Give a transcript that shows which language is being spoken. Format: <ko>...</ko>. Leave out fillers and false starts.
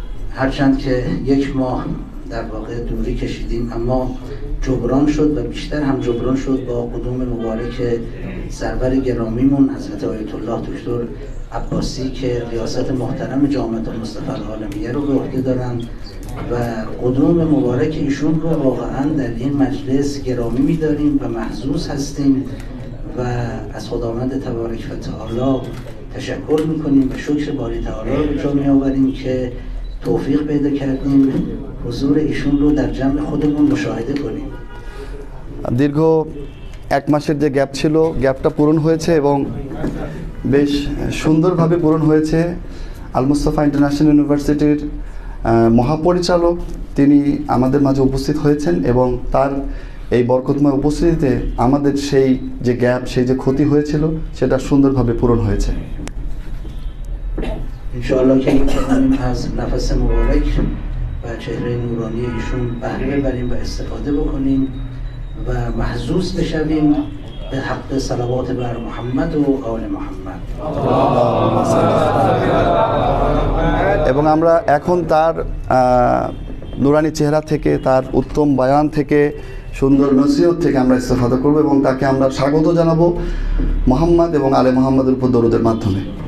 <fa>هرچند که 1 ماه در واقع دوری کشیدیم اما جبران شد و بیشتر هم جبران شد با قدوم مبارک سرور گرامیمون حضرت آیت الله دکتر عباسی که ریاست محترم جامعه مصطفی العالمیه رو به عهده دارن و قدوم مبارک ایشون رو واقعا در این مجلس گرامی می‌داریم و محظوظ هستیم و از خداوند تبارک و تعالی تشکر می‌کنیم و شکر باری تعالی رو به جا می‌آوریم که توفیق پیدا کردیم حضور ایشون رو در جمع خودمون مشاهده کنیم।</fa> <bn>দীর্ঘ 1 মাসের যে গ্যাপ ছিল গ্যাপটা পূরণ হয়েছে এবং বেশ সুন্দরভাবে পূরণ হয়েছে। আল মুস্তাফা ইন্টারন্যাশনাল ইউনিভার্সিটির মহাপরিচালক তিনি আমাদের মাঝে উপস্থিত হয়েছেন এবং তার এই বরকতময় উপস্থিতিতে আমাদের সেই যে গ্যাপ সেই যে ক্ষতি হয়েছিল সেটা সুন্দরভাবে পূরণ হয়েছে।</bn> <fa>انشاءالله که می‌تونیم از نفس مبارک و چهره نورانی ایشون بهره ببریم و استفاده بکنیم و محظوظ بشویم به حق صلوات بر محمد و آل محمد।</fa> <bn>এবং আমরা এখন তার নুরানি চেহারা থেকে তার উত্তম বয়ান থেকে সুন্দর নসিহত থেকে আমরা ইস্তেফাদা করব এবং তাকে আমরা স্বাগত জানাবো মুহাম্মদ এবং আলে মুহাম্মদের উপর দরুদের মাধ্যমে।</bn>